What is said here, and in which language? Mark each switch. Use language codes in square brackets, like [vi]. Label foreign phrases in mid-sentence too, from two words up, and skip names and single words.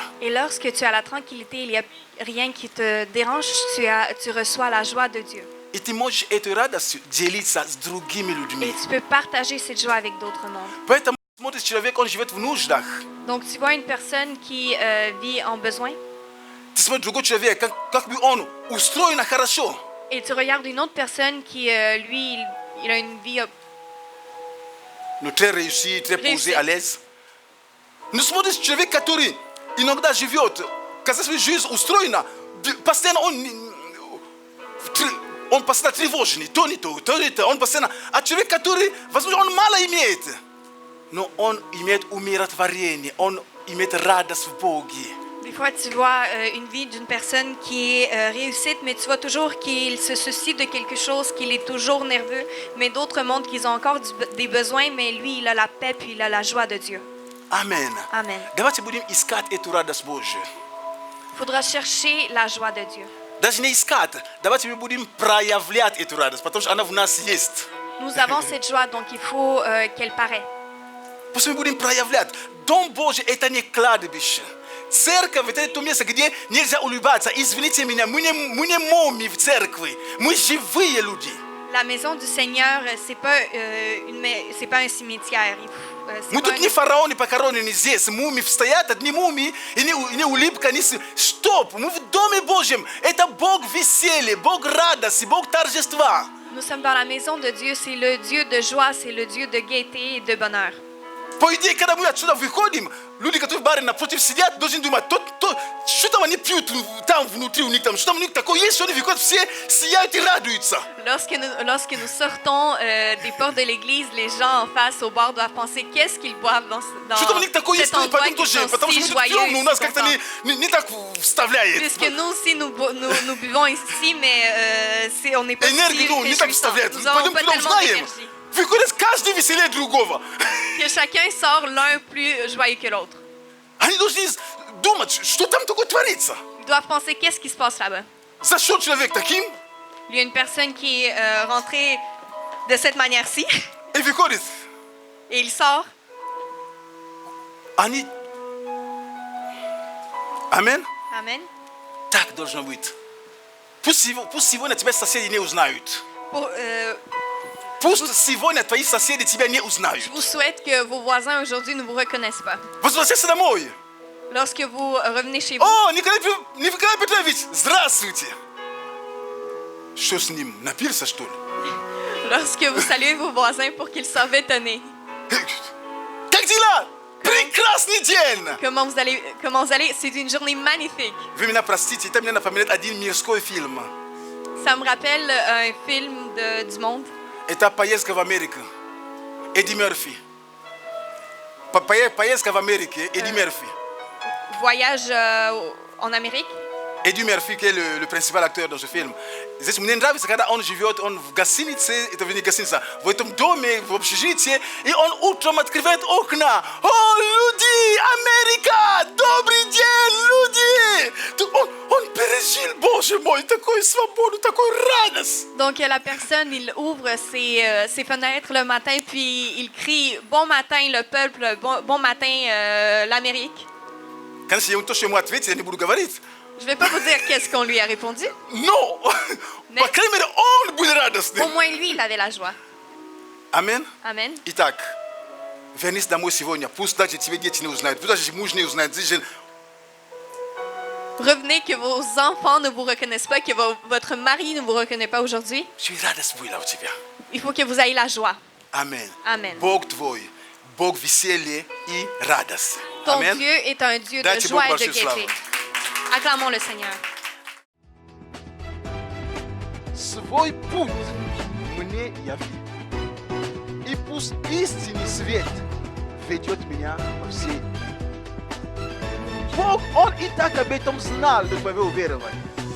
[fr] Et lorsque tu as la tranquillité, il n'y a rien qui te dérange, tu reçois la joie de Dieu. [ru] И ты можешь эту радость делиться с другими [fr] Et [ru] людьми. [fr] tu peux partager cette joie avec d'autres mondes. [ru] Поэтому смотришь, человек, он живет в нуждах. [fr] Donc tu vois une personne qui vit en besoin [ru] Ты смотришь другой человек, как бы он устроен хорошо. [fr] et tu regardes une autre personne qui, lui, il a une vie Ну, très réussi, très posé, Réussi. à l'aise. [ru] Ну, смотришь, человек, который иногда живет, казалось бы, жизнь устроена, постоянно он постоянно тревожный, то не то, он постоянно... А человек, который, возможно, он мало имеет, но он имеет умиротворение, он имеет радость в Боге. [fr] Des fois, tu vois une vie d'une personne qui est réussite, mais tu vois toujours qu'il se soucie de quelque chose, qu'il est toujours nerveux. Mais d'autres montrent qu'ils ont encore des besoins, mais lui, il a la paix, puis il a la joie de Dieu. Amen. Amen. [ru] Давайте будем искать эту радость Божью. [fr] Il faudra chercher la joie de Dieu. [ru] Даже не искать, давайте мы будем проявлять эту радость, потому что она в нас есть. [fr] Nous avons cette joie, donc il faut qu'elle paraît. [ru] Пусть мы будем проявлять. Дом Божий – это не кладбище. Церковь – это то место, где нельзя улыбаться. Извините меня, мы не моми в церкви, мы живые люди. [fr] La maison du Seigneur, c'est pas un cimetière. C'est [ru] Мы [fr] pas [ru] тут не фараоны похоронены здесь. Мумии стоят, одни мумии, и не улыбка, не... Стоп! Мы в Доме Божьем. Это Бог веселья, Бог радости, Бог торжества. [fr] Nous sommes dans la maison de Dieu. C'est le Dieu de joie, c'est le Dieu de gaieté et de bonheur. [ru] По идее, когда мы отсюда выходим, люди, которые в баре напротив сидят, должны думать, что там они пьют там внутри у них, там, что там у них такое есть, что они выходят, все сияют и радуются. [fr] Lorsque nous sortons des portes de l'église, les gens en face au bar doivent penser qu'est-ce qu'ils boivent dans [ru] Что там у них такое есть, [fr] cet endroit [ru] пойдем [fr] qu'ils [ru] тоже, [fr] sont [ru] потому что [fr] si [ru] мы тут [fr] joyeux [ru] пьем, но [fr] et [ru] у нас [fr] si [ru] как-то [fr] contents. [ru] не так вставляет. [fr] Puisque nous aussi, nous buvons ici, mais on n'est pas si [ru] Энергию не так [fr] réjouissants. [ru] вставляет. [fr] Nous n'avons [ru] Пойдем [fr] pas [ru] туда [fr] tellement [ru] узнаем. [fr] d'énergie. [ru] Выходит каждый веселее другого. [fr] Que chacun sort l'un plus joyeux que l'autre. [ru] Они должны думать, что там такое творится. [fr] Ils doivent penser qu'est-ce qui se passe là-bas. [ru] Зашел человек таким [fr] Il y a une personne qui est rentrée de cette manière-ci [ru] и выходит. [fr] et il sort. [ru] Они... Амен? [fr] Amen. [ru] Так должно быть. Пусть сегодня тебя соседи не узнают. Пусть сегодня твои соседи тебя не узнают. [fr] Je vous souhaite que vos voisins aujourd'hui ne vous reconnaissent pas. [ru] Возвращайся домой. [fr] Lorsque vous revenez chez vous, [ru] О, Николай Петрович, здравствуйте. Что с ним? Напился, что ли? [fr] lorsque vous saluez vos voisins pour qu'ils soient étonnés. [ru] Как дела? Прекрасный день! [fr] Comment vous allez? C'est une journée magnifique. [ru] Вы меня простите, это мне напоминает один мирской фильм. [fr] Ça me rappelle un film du monde. [ru] Это поездка в Америку. Эдди Мерфи. Поездка в Америке. Эдди Мерфи. [fr] Voyage en Amérique. Эдди Мерфи, qui est le principal acteur dans ce film. [ru] Здесь мне нравится, когда он живет, он в гостинице, это в гостинице, в этом доме, в общежитии, и он утром открывает окна. О, люди, Америка, добрый день, люди! Он пережил, Боже мой, такую свободу, такую радость. [fr] Donc la personne, il ouvre ses fenêtres le matin, puis il crie « Bon matin le peuple, bon matin l'Amérique ». [ru] Конечно, я то, что ему ответил, я не буду говорить. [fr] Je ne vais pas vous dire qu'est-ce qu'on lui a répondu. [ru] Но, [fr] Mais- [ru] по крайней мере, он будет радостный. [fr] Au moins lui, il avait la joie. Amen. Amen. [ru] Итак, вернись домой сегодня. Пусть даже тебе дети не узнают, пусть даже муж не узнает. [fr] Revenez, que vos enfants ne vous reconnaissent pas, que votre mari ne vous reconnaît pas aujourd'hui. Je suis [ru] радость была у тебя. [fr] Il faut que vous ayez la joie. Amen. Amen. [ru] Бог твой, Бог веселья и радость. [fr] Ton Amen. Dieu est un Dieu de [ru] Дайте [fr] joie [ru] Богу [fr] et de [ru] большую славу. [fr] gaieté. Acclamons le Seigneur. [ru] Свой путь мне яви. И пусть истинный свет ведет меня по всей. Бог, Он и так об этом знал до твоего уверования.